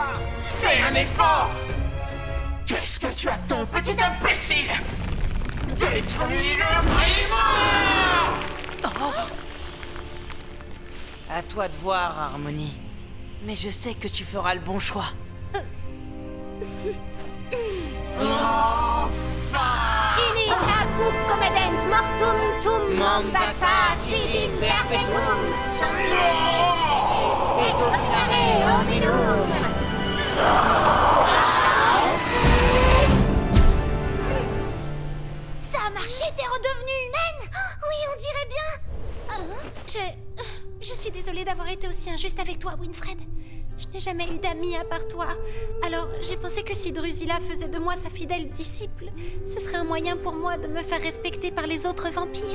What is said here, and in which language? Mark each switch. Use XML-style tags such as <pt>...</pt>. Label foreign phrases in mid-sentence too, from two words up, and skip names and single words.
<fr>Fais un effort! Qu'est-ce que tu attends, petit imbécile? Détruis le grimoire! À toi de voir, Harmonie. Mais je sais que tu feras le bon choix.</fr> <la>Inis aguc comedent mortum tum mandata sidim perpetuum. Et dominare hominum!</la> <fr>Ça a marché, t'es redevenue humaine? Oui, on dirait bien. Je suis désolée d'avoir été aussi injuste avec toi, Winfred. Je n'ai jamais eu d'amis à part toi. Alors, j'ai pensé que si Drusilla faisait de moi sa fidèle disciple, ce serait un moyen pour moi de me faire respecter par les autres vampires.</fr>